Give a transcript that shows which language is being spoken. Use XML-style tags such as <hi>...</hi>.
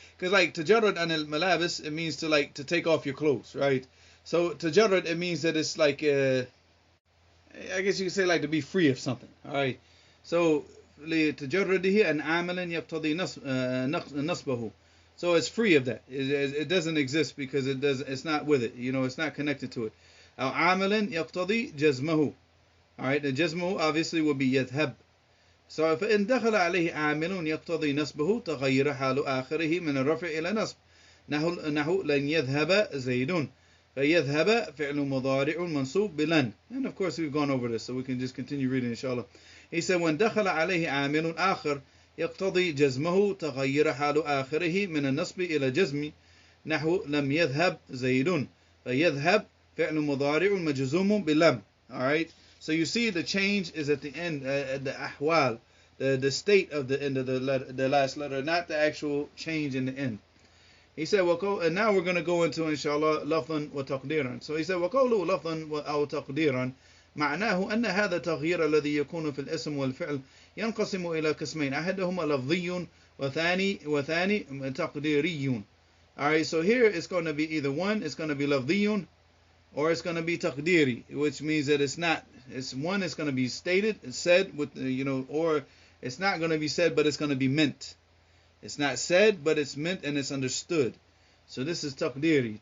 <en>Because like tajarrud and al-malabis, it means to take off your clothes, right? So tajarrud, it means that it's like I guess you could say like to be free of something. All right.</en> <ar>So لتجرده an عامل يقتضي نصبه.</ar> <en>So it's free of that. It doesn't exist because it's not with it. You know, it's not connected to it.</en> <ar>أو عامل يقتضي جزمه.</ar> <en>All right. The jazmu obviously would be يذهب.</en> <ar>So فإن دخل عليه عامل يقتضي نصبه تغير حال آخره من الرفع إلى نصب. نحو لن يذهب زيد. فيذهب فعل مضارع منصوب بلن.</ar> <en>And of course we've gone over this, so we can just continue reading inshallah. He said when</en> <ar>دخل عليه عامل آخر يقتضي جزمه تغير حال آخره من النصب إلى جزم. نحو لم يذهب زيد. فيذهب فعل مضارع مجزوم بلم.</ar> <en>Alright, so you see the change is at the end, the ahwal, the state of the end of the last letter, not the actual change in the end. He said, and now we're going to go into, inshallah,</en> <ar>لفظا وتقديرا.</ar> <en>So he said,</en> <ar>وقوله لفظا أو تقديرا معناه أن هذا التغيير الذي يكون في الاسم والفعل ينقسم إلى قسمين أحدهما لفظي وثاني تقديري.</ar> <en>Alright, so here it's going to be either one, it's going to be لفظي, or it's going to be taqdiri, which means that it's going to be stated, it's said with, or it's not going to be said, but it's going to be meant. It's not said, but it's meant and it's understood. So this is taqdiri.</en>